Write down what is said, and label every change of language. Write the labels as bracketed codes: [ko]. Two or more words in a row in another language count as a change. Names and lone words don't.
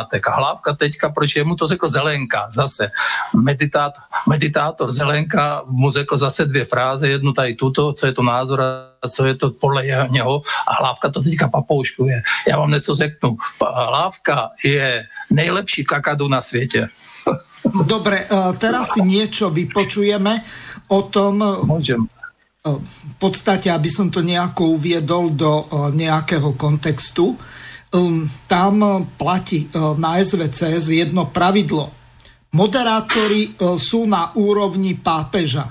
[cs] A Hlávka teďka, proč jemu to řekl Zelenka, zase meditátor Zelenka mu řekl zase 2 fráze, jednu tady tuto, co je to názor a co je to podle něho a Hlávka to teďka papouškuje. Já vám něco řeknu. Hlávka je nejlepší kakadu na světě. [sk] Dobre, teraz si niečo vypočujeme o tom. Môžem. V podstate, aby som to nejako uviedol do nejakého kontextu, tam platí na SVCS jedno pravidlo. Moderátori sú na úrovni pápeža.